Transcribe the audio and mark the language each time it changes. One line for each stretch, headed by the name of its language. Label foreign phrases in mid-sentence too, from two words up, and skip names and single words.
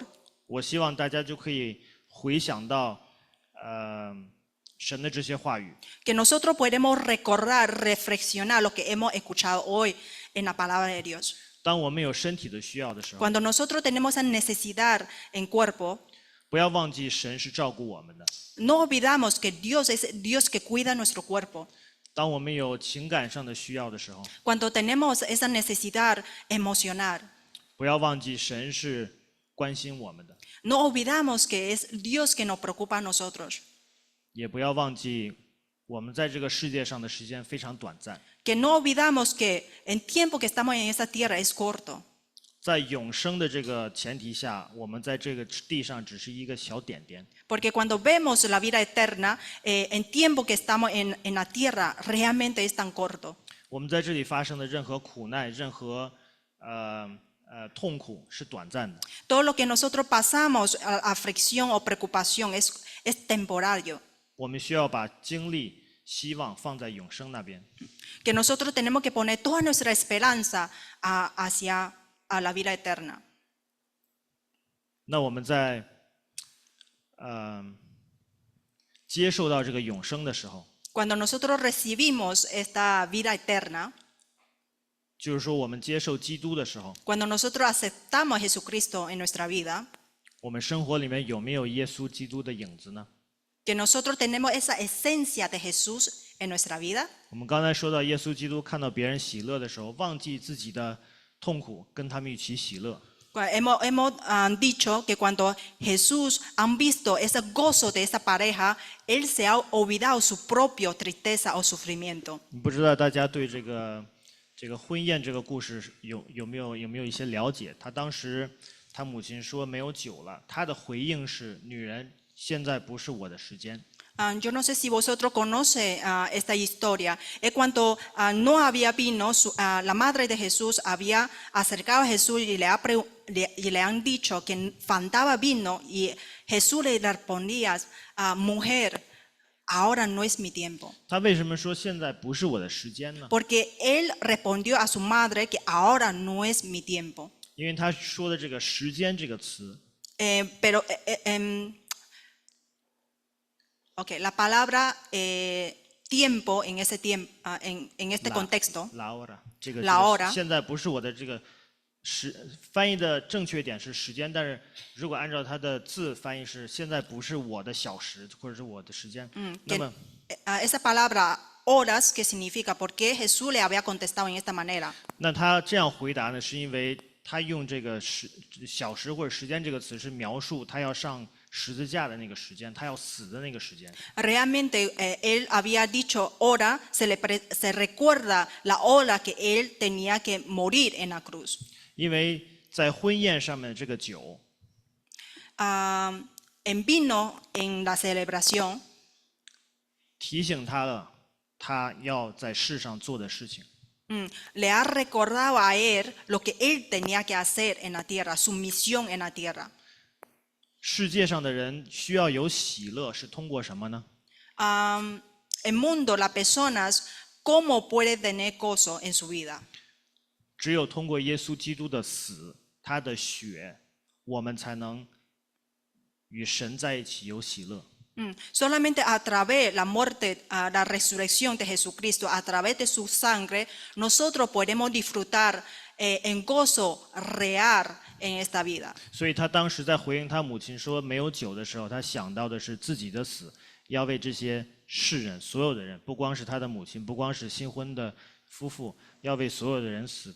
Chinese: 我希望大家就可以回想到，神的这些话语，
Spanish: Que nosotros podemos recordar, reflexionar lo que hemos escuchado hoy en la palabra de Dios.
Chinese: 当我们有身体的需要的时候，
Spanish: Cuando nosotros tenemos esa necesidad en cuerpo,
Chinese: 不要忘记神是照顾我们的。
Spanish: no olvidamos que Dios es Dios que cuida nuestro cuerpo.
Chinese: 当我们有情感上的需要的时候，
Spanish: Cuando tenemos esa necesidad emocional,
Chinese: 不要忘记神是关心我们的，
Spanish: no olvidamos que es Dios que nos preocupa a nosotros.
Chinese: 也不要忘记我们在这个世界上的时间非常短暂，
Spanish: Que no olvidamos que el tiempo que estamos en esta tierra es corto.
Chinese: 在永生的这个前提下，我们在这个地上只是一个小点点。
Spanish: Porque cuando vemos la vida eterna, el tiempo que estamos en la tierra realmente es tan corto.
Chinese: 我们在这里发生的任何苦难、任何痛苦是短暂的。
Spanish: Todo lo que nosotros pasamos, aflicción o preocupación, es temporario.
Chinese: 我们需要把精力、希望放在永生那边。
Spanish: Que nosotros tenemos que poner toda nuestra esperanza hacia la vida eterna.
Chinese: 那我们在接受到这个永生的时候，
Spanish: Cuando nosotros recibimos esta vida eterna,
Chinese: 就是说我们接受基督的时候，
Spanish: cuando nosotros aceptamos a Jesucristo en nuestra vida,
Chinese: 我们生活里面有没有耶稣基督的影子呢？
Spanish: que nosotros tenemos esa esencia de Jesús en nuestra vida.
Chinese: 我们刚才说到耶稣基督看到别人喜乐的时候，忘记自己的痛苦，跟他们一起喜乐。
Spanish: Hemos dicho que cuando Jesús han visto ese gozo de esa pareja, Él se ha olvidado su propia tristeza o sufrimiento.
Chinese: 不知道大家对这个婚宴这个故事有没有一些了解？他当时他母亲说没有酒了，他的回应是：女人，现在不是我的时间。
Spanish: Yo no sé si vosotros conocen esta historia. Es cuando no había vino, la madre de Jesús había acercado a Jesús y le han dicho que faltaba vino y Jesús le respondía, mujer, ahora no es mi tiempo.
Chinese: 他为什么说现在不是我的时间呢？
Spanish: Porque él respondió a su madre que ahora no es mi tiempo.
Chinese: 因为他说的这个“时间”这个词，
Spanish: Okay, la palabra tiempo en ese tiempo, en este contexto, la hora，
Chinese: 这个
Spanish: La hora
Chinese: 现在不是我的这个翻译的正确点是时间，但是如果按照它的字翻译是现在不是我的小时或者是我的时间，那
Spanish: Que,
Chinese: 么
Spanish: esa palabra horas, que significa por qué Jesús le había contestado en esta manera.
Chinese: 那他这样回答呢，是因为他用这个小时或者时间这个词是描述他要上十字架的那个时间，他要死的那个时间。
Spanish: Realmente él había dicho hora, se recuerda la hora que él tenía que morir en la cruz.
Chinese: 因为在婚宴上面这个酒，
Spanish: En vino, en la celebración,
Chinese: 提醒他了他要在世上做的事情。
Spanish: le ha recordado a él lo que él tenía que hacer en la tierra, su misión en la tierra.
Chinese: 世界上的人需要有喜乐，是通过什么呢？
Spanish: El mundo, las personas, ¿cómo puede tener gozo en su vida?
Chinese: 只有通过耶稣基督的死，他的血，我们才能与神在一起有喜乐。
Spanish: Solamente a través de la muerte, la resurrección de Jesucristo, a través de su sangre, nosotros podemos disfrutar en gozo real en esta vida.
Chinese: 所以他当时在回应他母亲说没有酒的时候，他想到的是自己的死，要为这些世人，所有的人，不光是他的母亲，不光是新婚的夫妇，要为所有的人死。